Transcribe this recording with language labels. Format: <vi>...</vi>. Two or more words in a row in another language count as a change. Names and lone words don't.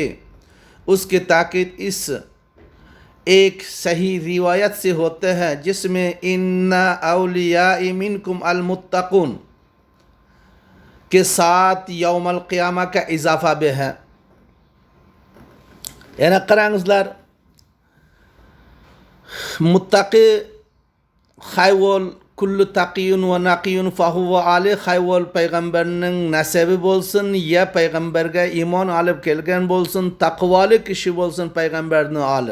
<ur>اس کی تاکید اس ایک صحیح روایت سے ہوتے ہیں جس میں</ur> <ar>إن أوليائي منكم المتقون</ar> <ur>کے ساتھ</ur> <ar>يوم القيامة</ar> <ur>کا اضافہ بھی ہے.</ur> <uz>यानी qarangizlar, muttaqi xayvol</uz> <ar>كل تقي ونقي فهو آل</ar> <uz>xayvol payg'ambarning nasabi bo'lsin ya payg'ambarga iymon olib kelgan bo'lsin, taqvoli kishi bo'lsin payg'ambarning oli.</uz>